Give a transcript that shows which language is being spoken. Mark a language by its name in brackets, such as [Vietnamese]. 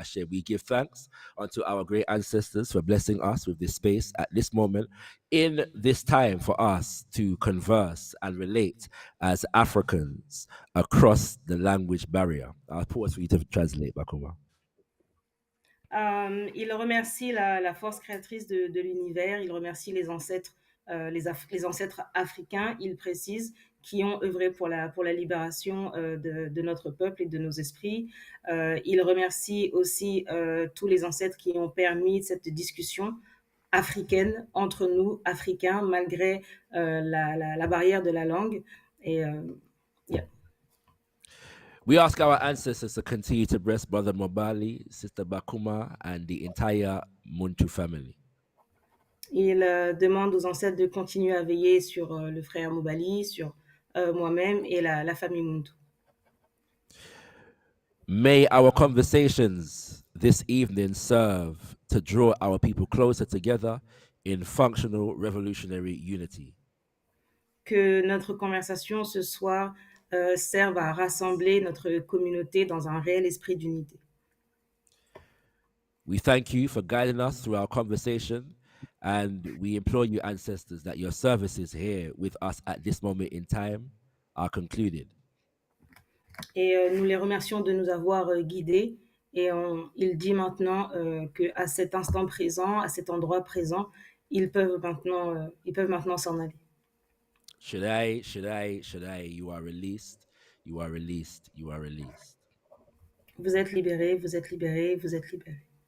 [English] We give thanks unto our great ancestors for blessing us with this space at this moment, in this time for us to converse and relate as Africans across the language barrier. I'll pause for you to translate, Bakuma. [French] Il remercie la force créatrice de l'univers, il remercie les ancêtres, les ancêtres africains, il précise, qui ont œuvré pour la libération de notre peuple et de nos esprits. Il remercie aussi tous les ancêtres qui ont permis cette discussion africaine entre nous, Africains, malgré la barrière de la langue. Et yeah. [English] We ask our ancestors to continue to bless Brother Mobali, Sister Bakuma, and the entire Muntu family. [French] Il demande aux ancêtres de continuer à veiller sur le frère Mobali, sur moi-même et la famille Muntu. [English] May our conversations this evening serve to draw our people closer together in functional revolutionary unity. [French] Que notre conversation ce soir serve à rassembler notre communauté dans un réel esprit d'unité. [English] We thank you for guiding us through our conversation, and we implore you, ancestors, that your services here with us at this moment in time are concluded. [French] Et nous les remercions de nous avoir guidés. Et il dit maintenant qu'à cet instant présent, à cet endroit présent, ils peuvent maintenant s'en aller. [English] Shaddai, you are released, you are released, you are released. [French] Vous êtes libérés, vous êtes libérés, vous êtes libérés.